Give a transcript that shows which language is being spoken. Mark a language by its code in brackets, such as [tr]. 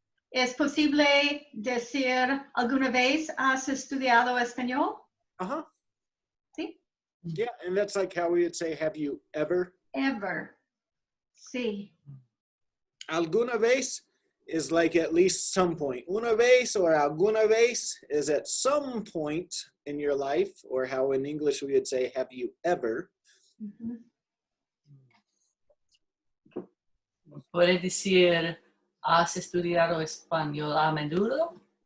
[es] ¿Es posible decir alguna vez has estudiado español? Sí. [en] Yeah, and that's like how we would say, have you ever? Ever. [es] Sí. Alguna vez [en] is like at least some point. [es] Una vez or alguna vez [en] is at some point in your life, or how in English we would say, have you ever? [es] ¿Puedes decir, has estudiado español a menudo?